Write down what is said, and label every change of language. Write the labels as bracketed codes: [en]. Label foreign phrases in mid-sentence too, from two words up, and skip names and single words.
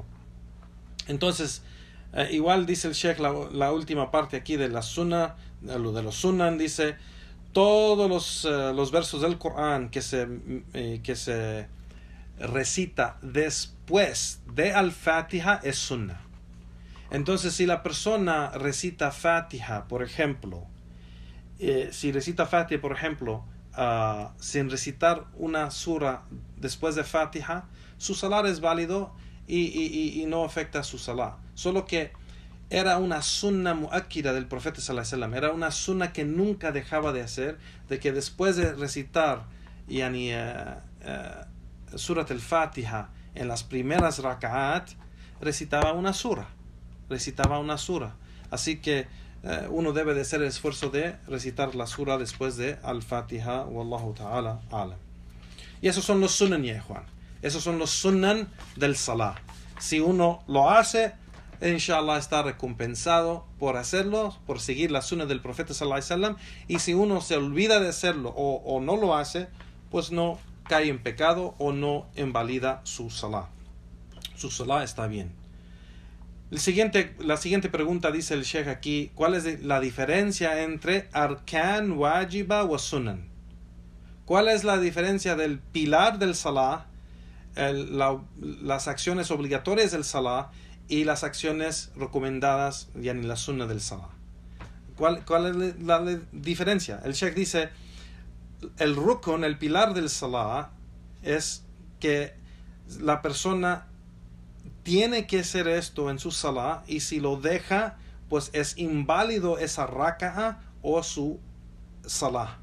[es] Entonces, igual dice el Sheikh la última parte aquí de la Sunnah, de los Sunan, dice todos los versos del Corán que se recita después de al-Fatiha es Sunnah. Entonces, si la persona recita Fatiha, por ejemplo, sin recitar una sura después de Fatiha, su salah es válido y no afecta a su salah. Solo que era una [ar] سنة مؤكدة [es] del profeta [ar] صلى الله عليه وسلم, [es] era una sunna que nunca dejaba de hacer, de que después de recitar [ar] سورة الفاتحة [es] en las primeras raka'at, recitaba una sura. Así que uno debe de hacer el esfuerzo de recitar la sura después de al-Fatiha. [ar] والله تعالى أعلم. [es] Y esos son los sunan, ya Juan. Esos son los sunan del salah. Si uno lo hace, inshallah está recompensado por hacerlo, por seguir la sunna del profeta [ar] صلى الله عليه وسلم. [es] Y si uno se olvida de hacerlo o no lo hace, pues no cae en pecado o no invalida su salah. Su salah está bien. La siguiente pregunta, dice el Sheikh aquí, ¿cuál es la diferencia entre [ar] أركان، واجبة [es] o sunan? ¿Cuál es la diferencia del pilar del salah, las acciones obligatorias del salah y las acciones recomendadas, yani la sunna del salah? ¿Cuál es la diferencia? El Sheikh dice, el rukun, el pilar del salah, es que la persona tiene que hacer esto en su salah, y si lo deja, pues es inválido esa raka'a o su salah.